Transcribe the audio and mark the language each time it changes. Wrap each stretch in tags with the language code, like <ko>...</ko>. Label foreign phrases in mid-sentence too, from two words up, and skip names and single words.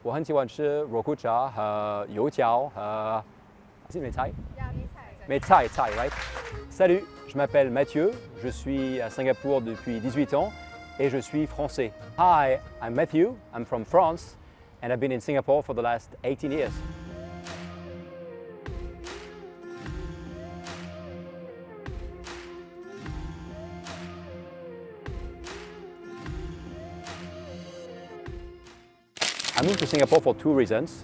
<zh>我很喜欢吃肉骨茶和油条和是梅菜 菜 right?</zh> <fr>Salut, je m'appelle Mathieu, je suis à Singapour depuis 18 ans et je suis français.</fr> <en>Hi, I'm Matthew, I'm from France and I've been in Singapore for the last 18 years. I moved to Singapore for two reasons.</en>